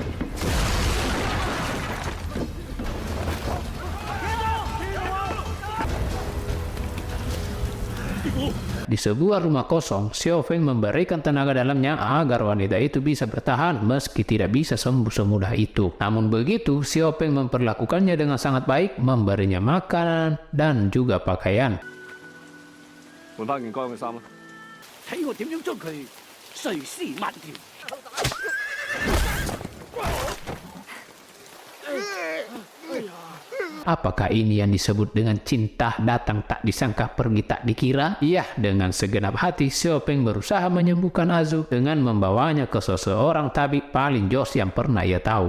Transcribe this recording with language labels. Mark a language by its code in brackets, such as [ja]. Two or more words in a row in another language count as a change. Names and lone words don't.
[id] Di sebuah rumah kosong, Xiao Feng memberikan tenaga dalamnya agar wanita itu bisa bertahan meski tidak bisa sembuh semudah itu. Namun begitu, Xiao Feng memperlakukannya dengan sangat baik, memberinya makanan dan juga pakaian. [yue] 換翻件乾嘅衫啦。睇我點樣將佢碎屍萬條。 [id] Apakah ini yang disebut dengan cinta datang tak disangka pergi tak dikira? Iya, dengan segenap hati Xiao Peng berusaha menyembuhkan Azu dengan membawanya ke seseorang tabib paling jos yang pernah ia tahu.